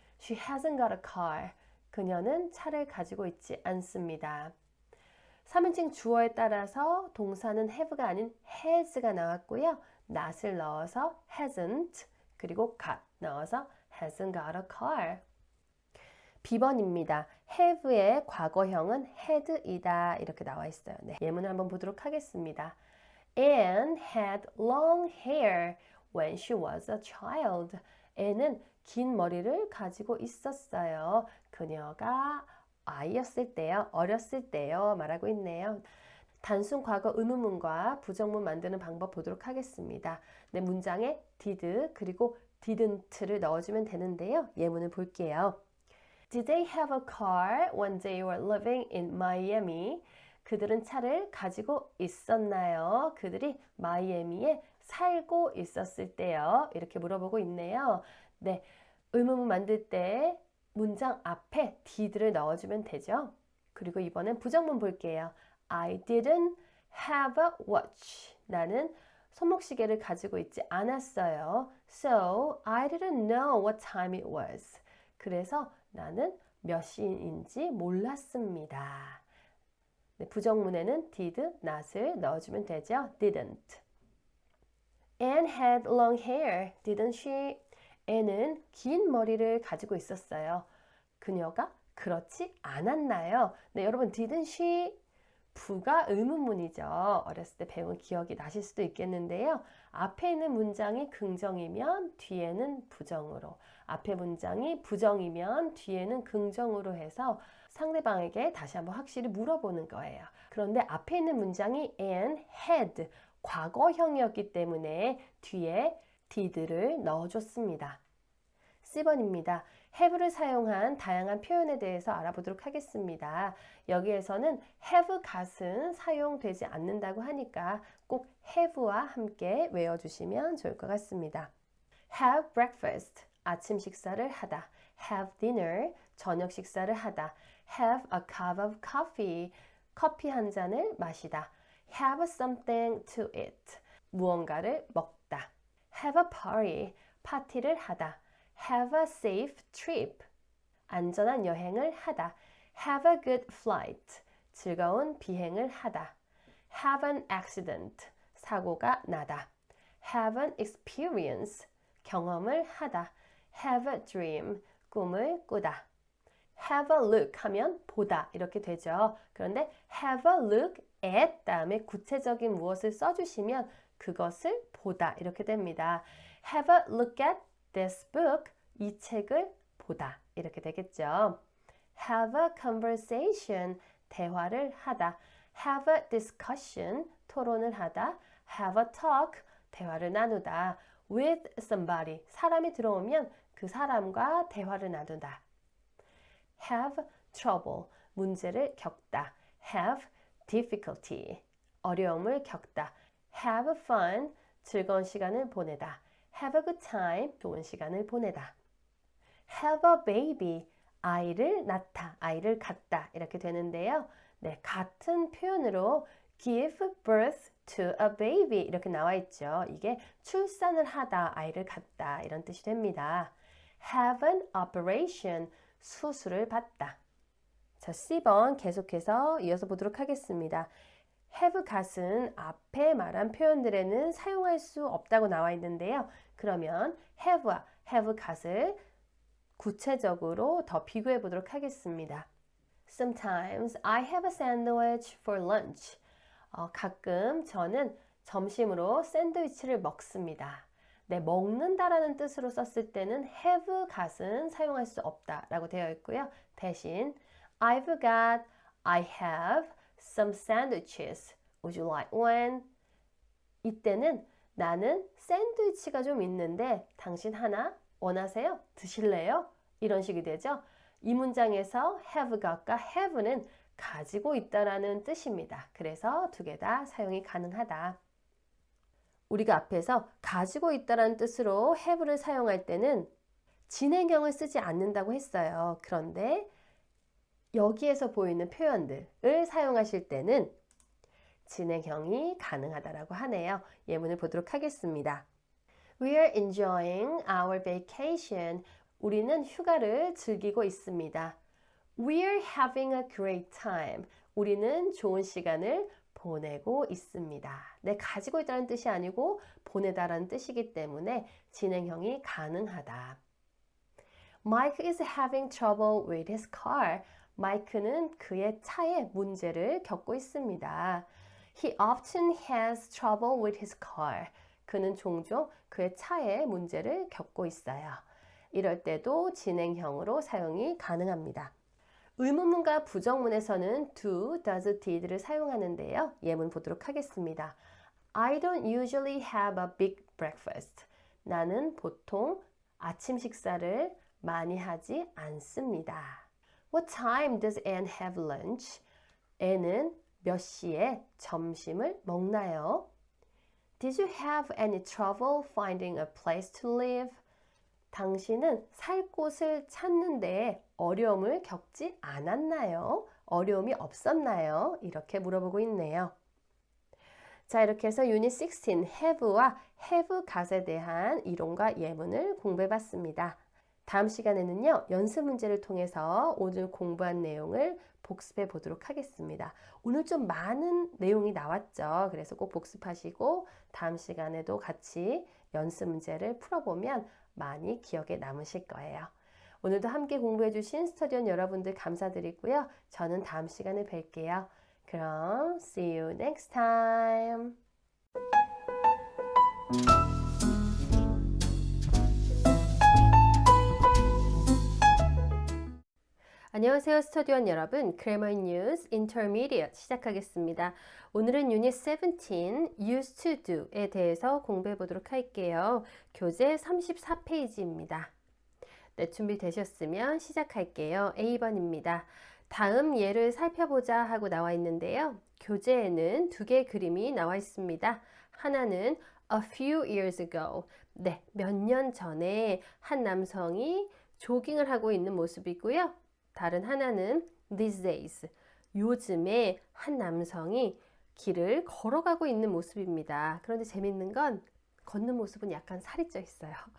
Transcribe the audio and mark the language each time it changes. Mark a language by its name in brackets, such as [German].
[English] She hasn't got a car. [Korean] 그녀는 차를 가지고 있지 않습니다. 3인칭 주어에 따라서 동사는 have가 아닌 has가 나왔고요. not을 넣어서 hasn't 그리고 got 넣어서 [English] hasn't got a car. [Korean] B번입니다. have의 과거형은 had이다 이렇게 나와 있어요. 네, 예문을 한번 보도록 하겠습니다. [English] Anne had long hair when she was a child. [Korean] Anne은 긴 머리를 가지고 있었어요. 그녀가 아이였을 때요, 어렸을 때요 말하고 있네요. 단순 과거 의문문과 부정문 만드는 방법 보도록 하겠습니다. 네, 문장에 did 그리고 didn't를 넣어주면 되는데요. 예문을 볼게요. [English] Did they have a car when they were living in Miami? [Korean] 그들은 차를 가지고 있었나요? 그들이 마이애미에 살고 있었을 때요. 이렇게 물어보고 있네요. 네, 의문문 만들 때 문장 앞에 did를 넣어주면 되죠. 그리고 이번엔 부정문 볼게요. [English] I didn't have a watch. [Korean] 나는 손목시계를 가지고 있지 않았어요. [English] So, I didn't know what time it was. [Korean] 그래서 나는 몇 시인지 몰랐습니다. 네, 부정문에는 did, not을 넣어주면 되죠. [English] didn't. Anne had long hair, didn't she? [Korean] Anne은 긴 머리를 가지고 있었어요. 그녀가 그렇지 않았나요? 네, 여러분 [English] didn't she? [Korean] 부가 의문문이죠. 어렸을 때 배운 기억이 나실 수도 있겠는데요. 앞에 있는 문장이 긍정이면 뒤에는 부정으로, 앞에 문장이 부정이면 뒤에는 긍정으로 해서 상대방에게 다시 한번 확실히 물어보는 거예요. 그런데 앞에 있는 문장이 [English] Anne had, [Korean] 과거형이었기 때문에 뒤에 did를 넣어줬습니다. C번입니다. have를 사용한 다양한 표현에 대해서 알아보도록 하겠습니다. 여기에서는 have got은 사용되지 않는다고 하니까 꼭 have와 함께 외워주시면 좋을 것 같습니다. [English] have breakfast, [Korean] 아침 식사를 하다. [English] have dinner, [Korean] 저녁 식사를 하다. [English] have a cup of coffee, [Korean] 커피 한 잔을 마시다. [English] have something to eat, [Korean] 무언가를 먹다. [English] have a party, [Korean] 파티를 하다. [English] have a safe trip, [Korean] 안전한 여행을 하다. [English] have a good flight, [Korean] 즐거운 비행을 하다. [English] have an accident, [Korean] 사고가 나다. [English] have an experience, [Korean] 경험을 하다. [English] have a dream, [Korean] 꿈을 꾸다. [English] have a look [Korean] 하면 보다 이렇게 되죠. 그런데 [English] have a look at [Korean] 다음에 구체적인 무엇을 써주시면 그것을 보다 이렇게 됩니다. [English] have a look at this book, [Korean] 이 책을 보다 이렇게 되겠죠. [English] have a conversation, [Korean] 대화를 하다. [English] have a discussion, [Korean] 토론을 하다. [English] have a talk, [Korean] 대화를 나누다. [English] with somebody, [Korean] 사람이 들어오면 그 사람과 대화를 나누다. [English] have trouble, [Korean] 문제를 겪다. [English] have difficulty, [Korean] 어려움을 겪다. [English] have fun, [Korean] 즐거운 시간을 보내다. [English] have a good time, [Korean] 좋은 시간을 보내다. [English] have a baby, [Korean] 아이를 낳다, 아이를 갖다 이렇게 되는데요. 네, 같은 표현으로 [English] give birth to a baby [Korean] 이렇게 나와 있죠. 이게 출산을 하다, 아이를 갖다 이런 뜻이 됩니다. [English] have an operation, [Korean] 수술을 받다. 자, C번 계속해서 이어서 보도록 하겠습니다. [English] have got [Korean] 은 앞에 말한 표현들에는 사용할 수 없다고 나와 있는데요. 그러면 have와 [English] have got [Korean] 을 구체적으로 더 비교해 보도록 하겠습니다. [English] Sometimes I have a sandwich for lunch. [Korean] 가끔 저는 점심으로 샌드위치를 먹습니다. 네, 먹는다라는 뜻으로 썼을 때는 [English] have got [Korean] 은 사용할 수 없다라고 되어 있고요. 대신 [English] I've got, I have some sandwiches. Would you like one? [Korean] 이때는 나는 샌드위치가 좀 있는데 당신 하나 원하세요? 드실래요? 이런 식이 되죠. 이 문장에서 [English] have got [Korean] 과 have는 가지고 있다라는 뜻입니다. 그래서 두 개 다 사용이 가능하다. 우리가 앞에서 가지고 있다라는 뜻으로 have를 사용할 때는 진행형을 쓰지 않는다고 했어요. 그런데 여기에서 보이는 표현들을 사용하실 때는 진행형이 가능하다라고 하네요. 예문을 보도록 하겠습니다. [English] We are enjoying our vacation. [Korean] 우리는 휴가를 즐기고 있습니다. [English] We are having a great time. [Korean] 우리는 좋은 시간을 보내고 있습니다. 네, 가지고 있다는 뜻이 아니고 보내다라는 뜻이기 때문에 진행형이 가능하다. [English] Mike is having trouble with his car. [Korean] 마이크는 그의 차에 문제를 겪고 있습니다. [English] He often has trouble with his car. [Korean] 그는 종종 그의 차에 문제를 겪고 있어요. 이럴 때도 진행형으로 사용이 가능합니다. 의문문과 부정문에서는 do, does, did를 사용하는데요. 예문 보도록 하겠습니다. [English] I don't usually have a big breakfast. [Korean] 나는 보통 아침 식사를 많이 하지 않습니다. [English] What time does Anne have lunch? [Korean] Anne은 몇 시에 점심을 먹나요? [English] Did you have any trouble finding a place to live? [Korean] 당신은 살 곳을 찾는 데 어려움을 겪지 않았나요? 어려움이 없었나요? 이렇게 물어보고 있네요. 자, 이렇게 해서 유닛 16 have와 have got에 대한 이론과 예문을 공부해 봤습니다. 다음 시간에는요, 연습 문제를 통해서 오늘 공부한 내용을 복습해 보도록 하겠습니다. 오늘 좀 많은 내용이 나왔죠. 그래서 꼭 복습하시고 다음 시간에도 같이 연습 문제를 풀어보면 많이 기억에 남으실 거예요. 오늘도 함께 공부해 주신 스터디원 여러분들 감사드리고요. 저는 다음 시간에 뵐게요. 그럼 [English] see you next time. [Korean] 안녕하세요, 스터디원 여러분. [English] Grammar News Intermediate [Korean] 시작하겠습니다. 오늘은 유닛 17 [English] used to do [Korean] 에 대해서 공부해 보도록 할게요. 교재 34페이지입니다. 네, 준비되셨으면 시작할게요. A번입니다. 다음 예를 살펴보자 하고 나와 있는데요. 교재에는 두 개의 그림이 나와 있습니다. 하나는 [English] a few years ago. [Korean] 네, 몇 년 전에 한 남성이 조깅을 하고 있는 모습이고요. 다른 하나는 [English] these days, [Korean] 요즘에 한 남성이 길을 걸어가고 있는 모습입니다. 그런데 재밌는 건 걷는 모습은 약간 살이 쪄 있어요.